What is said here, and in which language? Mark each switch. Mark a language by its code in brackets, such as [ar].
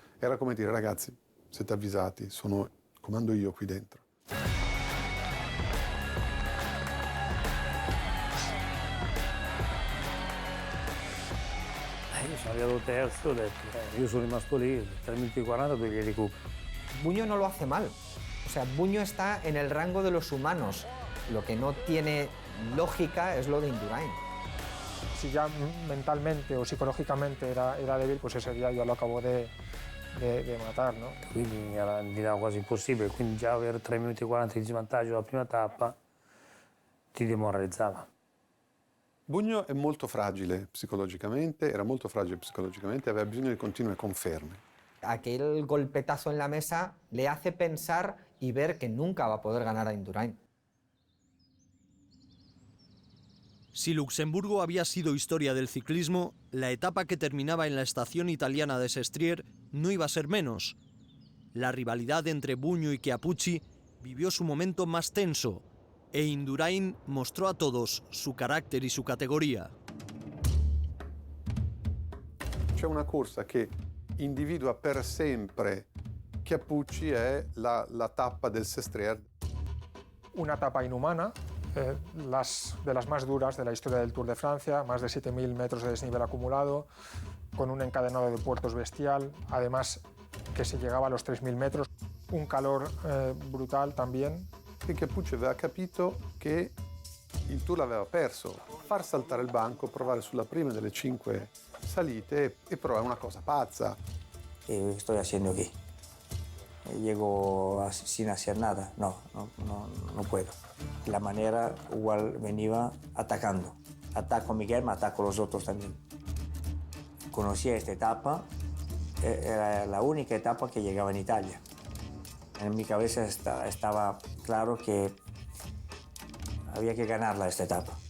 [it] Era come dire, ragazzi, siete avvisati, comando io qui dentro. Io sono arrivato terzo, ho detto, io sono rimasto lì, 3 minuti e 40 poi li recupero. [es] Buño no lo hace mal. O sea, Buño está en el rango de los humanos. Lo que no tiene lógica es lo de Indurain. Si ya mentalmente o psicológicamente era débil, pues ese día yo lo acabo de matar, no? [it] Quindi mi era quasi impossibile, quindi già avere 3 minuti e 40 di svantaggio alla prima tappa ti demoralizzava. Buño è molto fragile psicologicamente, era molto fragile psicologicamente, aveva bisogno di continue conferme. [es] Aquel golpetazo en la mesa le hace pensar y ver que nunca va a poder ganar a Indurain. Si Luxemburgo había sido historia del ciclismo, la etapa que terminaba en la estación italiana de Sestriere no iba a ser menos. La rivalidad entre Buño y Chiappucci vivió su momento más tenso e Indurain mostró a todos su carácter y su categoría. [it] C'è una corsa che individua per sempre Chiappucci, è la tappa del Sestriere. [es] Una etapa inhumana, de las más duras de la historia del Tour de Francia, más de 7.000 metros de desnivel acumulado, con un encadenado de puertos bestial, además que se llegaba a los 3.000 metros, un calor brutal también. [it] E Chiappucci aveva capito che il Tour l'aveva perso. Far saltare il banco, provare sulla prima delle 5 salite e provare una cosa pazza. [es] ¿Qué estoy haciendo aquí? ¿Llego sin hacer nada? No puedo. La manera igual venía atacando. Ataco a Miguel, me ataco a los otros también. Conocía esta etapa era la única etapa que llegaba en Italia. En mi cabeza estaba claro que había que ganarla esta etapa.